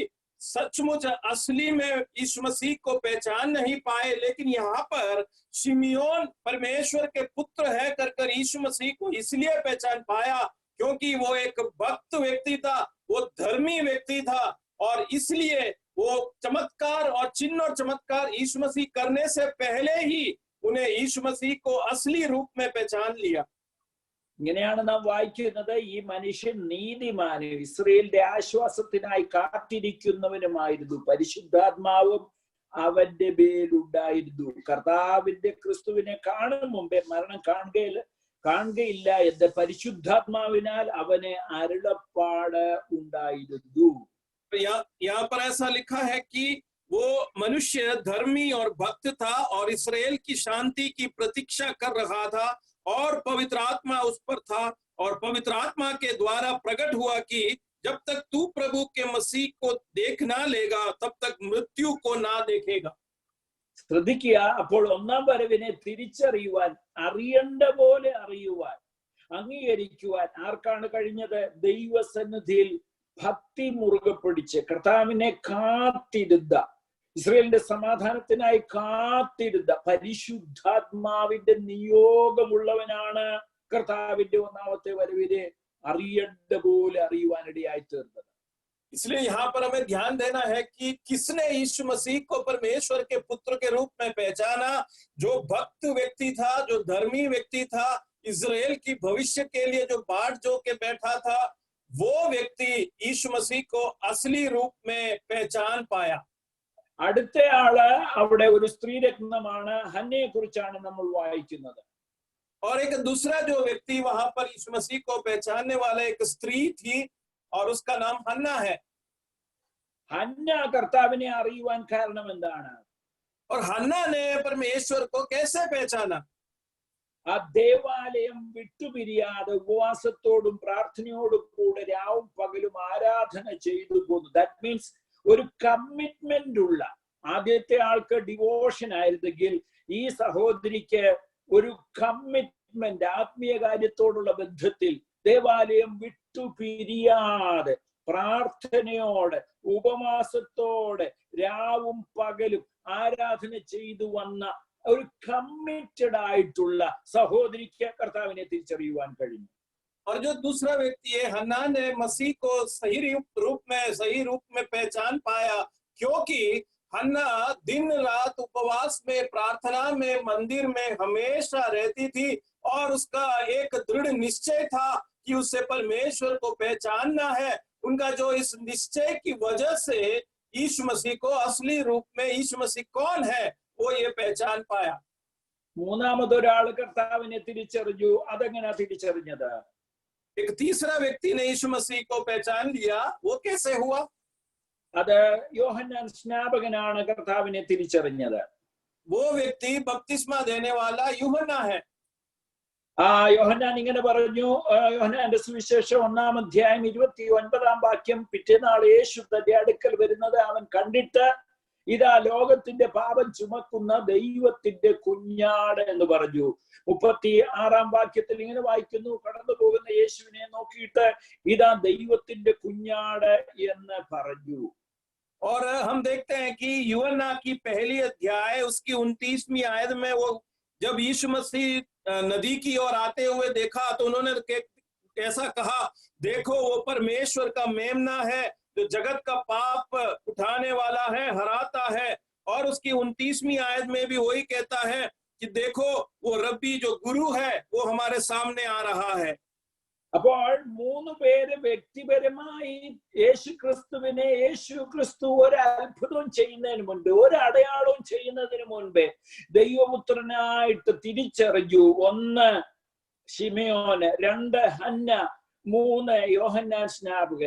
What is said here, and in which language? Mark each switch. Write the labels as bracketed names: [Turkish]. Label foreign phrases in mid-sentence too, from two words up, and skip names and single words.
[Hindi] सचमुच असली में यीशु मसीह को पहचान नहीं पाए, लेकिन यहाँ पर शिमियोन परमेश्वर के पुत्र है कर यीशु मसीह को इसलिए पहचान पाया क्योंकि वो एक भक्त व्यक्ति था, वो धर्मी व्यक्ति था, और इसलिए वो चमत्कार और चिन्ह और चमत्कार यीशु मसीह करने से पहले ही उन्हें यीशु मसीह को असली रूप में पहचान लिया। [Malayalam] ഇങ്ങനെയാണ് നാം വായിക്കുന്നത്. ഈ മനുഷ്യൻ നീതിമാനും ഇസ്രയേലിന്റെ ആശ്വാസത്തിനായി കാത്തിരിക്കുന്നവനുമായിരുന്നു. പരിശുദ്ധാത്മാവും അവന്റെ മേലുണ്ടായിരുന്നു. കർത്താവിന്റെ ക്രിസ്തുവിനെ കാണും മുമ്പേ മരണം കാണുകയില്ല എന്ന് പരിശുദ്ധാത്മാവിനാൽ അവന് അരുളപ്പാട് ഉണ്ടായിരുന്നു. [Hindi] यहाँ पर ऐसा लिखा है कि वो मनुष्य धर्मी और भक्त था और इस्राएल की शांति की प्रतीक्षा कर रहा था, और पवित्र आत्मा उस पर था, और पवित्र आत्मा के द्वारा प्रकट हुआ कि जब तक तू प्रभु के मसीह को देख ना लेगा तब तक मृत्यु को ना देखेगा। [Malayalam] ശ്രദ്ധിക്കുക, അപ്പോൾ ഒന്നാം വരവിനെ തിരിച്ചറിയുവാൻ, അറിയേണ്ട പോലെ അറിയുവാൻ, അംഗീകരിക്കുവാൻ ആർക്കാണ് കഴിഞ്ഞത്? ദൈവസന്നിധിയിൽ ഭക്തി മുറുകെ പിടിച്ച് കർത്താവിനെ കാത്തിരുന്ന, ഇസ്രായേലിന്റെ സമാധാനത്തിനായി കാത്തിരുന്ന പരിശുദ്ധാത്മാവിന്റെ നിയോഗമുള്ളവനാണ് കർത്താവിന്റെ ഒന്നാമത്തെ വരവിനെ അറിയേണ്ട പോലെ അറിയുവാനിടയായി തീർന്നത്. [Hindi] इसलिए यहाँ पर हमें ध्यान देना है कि किसने यीशु मसीह को परमेश्वर के पुत्र के रूप में पहचाना? जो भक्त व्यक्ति था, जो धर्मी व्यक्ति था, इस्राएल की भविष्य के लिए जो बाट जो के बैठा था, वो व्यक्ति यीशु मसीह को असली रूप में पहचान पाया। [Malayalam] അടുത്തയാള് അവിടെ ഒരു സ്ത്രീരത്നമാണ്. ഹന്നയെ കുറിച്ചാണ് നമ്മൾ വായിക്കുന്നത്. [Hindi] और एक दूसरा जो व्यक्ति वहां पर यीशु मसीह को पहचानने वाला एक स्त्री थी, और उसका नाम हन्ना है। [Malayalam] ഹന്ന കർത്താവിനെ അറിയുവാൻ കാരണം എന്താണ്? [Hindi] और हन्ना ने परमेश्वर को कैसे पहचाना? [Malayalam] ആ ദേവാലയം വിട്ടുപിരിയാതെ ഉപവാസത്തോടും പ്രാർത്ഥനയോടും കൂടെ രാവും പകലും ആരാധന ചെയ്തു പോന്നു. [English] that means [Malayalam] ഒരു കമ്മിറ്റ്മെന്റ് ഉള്ള, ആദ്യത്തെ ആൾക്ക് ഡിവോഷൻ ആയിരുന്നെങ്കിൽ ഈ സഹോദരിക്ക് ഒരു കമ്മിറ്റ്മെന്റ്, ആത്മീയ കാര്യത്തോടുള്ള ബന്ധത്തിൽ ദേവാലയം വിട്ടുപിരിയാതെ പ്രാർത്ഥനയോടെ ഉപവാസത്തോടെ രാവും പകലും ആരാധന ചെയ്തു വന്ന ഒരു കമ്മിറ്റഡ് ആയിട്ടുള്ള സഹോദരിക്ക് കർത്താവിനെ തിരിച്ചറിയുവാൻ കഴിഞ്ഞു. [Hindi] और जो दूसरा व्यक्ति है हन्ना ने मसीह को सही रूप में पहचान पाया, क्योंकि हन्ना दिन रात उपवास में, प्रार्थना में, मंदिर में हमेशा रहती थी, और उसका एक दृढ़ निश्चय था कि उसे परमेश्वर को पहचानना है। उनका जो इस निश्चय की वजह से यीशु मसीह को असली रूप में, यीशु मसीह कौन है, वो ये पहचान पाया। [Malayalam] മൂന്നാമതൊരാൾ കർത്താവിനെ തിരിച്ചറിഞ്ഞു. അതെങ്ങനെയാ തിരിച്ചറിഞ്ഞത്? [Hindi] एक तीसरा व्यक्ति ने यीशु मसीह को पहचान लिया, वो कैसे हुआ? [Malayalam] അത് യോഹന്നാൻ സ്നാപകനാണ് കർത്താവിനെ തിരിച്ചറിഞ്ഞത്. [Hindi] वो व्यक्ति बपतिस्मा देने वाला यूहन्ना है। [Malayalam] യോഹന്നാൻ ഇങ്ങനെ പറഞ്ഞു. യോഹന്നാന്റെ സുവിശേഷം 1-ാം അധ്യായം 29-ാം വാക്യം, പിറ്റേന്നാൾ യേശു തന്റെ അടുക്കൽ വരുന്നത് അവൻ കണ്ടിട്ട്, ഇതാ ലോകത്തിന്റെ പാപം ചുമക്കുന്ന ദൈവത്തിന്റെ കുഞ്ഞാട് എന്ന് പറഞ്ഞു. 36-ാം വാക്യത്തിൽ ഇങ്ങനെ വായിക്കുന്നു, കടന്നു പോകുന്ന യേശുവിനെ നോക്കിയിട്ട് ഇതാ ദൈവത്തിന്റെ കുഞ്ഞാട് എന്ന് പറഞ്ഞു. [Hindi] और हम देखते हैं कि यूहन्ना की पहली अध्याय उसकी 29वीं आयत में वो जब यीशु मसीह नदी की ओर आते हुए देखा तो उन्होंने ऐसा कहा, देखो वो परमेश्वर का मेमना है जो जगत का पाप उठाने वाला है, हराता है। और उसकी 29वीं आयत में भी वही कहता है कि देखो वो रब्बी जो गुरु है वो हमारे सामने आ रहा है। [Malayalam] അപ്പോൾ 3 പേര് വ്യക്തിപരമായി യേശു ക്രിസ്തു ഒരു അത്ഭുതം ചെയ്യുന്നതിന് മുൻപ്, ഒരു അടയാളവും ചെയ്യുന്നതിന് മുൻപേ ദൈവപുത്രനായിട്ട് തിരിച്ചറിഞ്ഞു. 1 ശിമയോന്, 2 ഹന്ന, 3 യോഹന്നാൻ സ്നാപകൻ.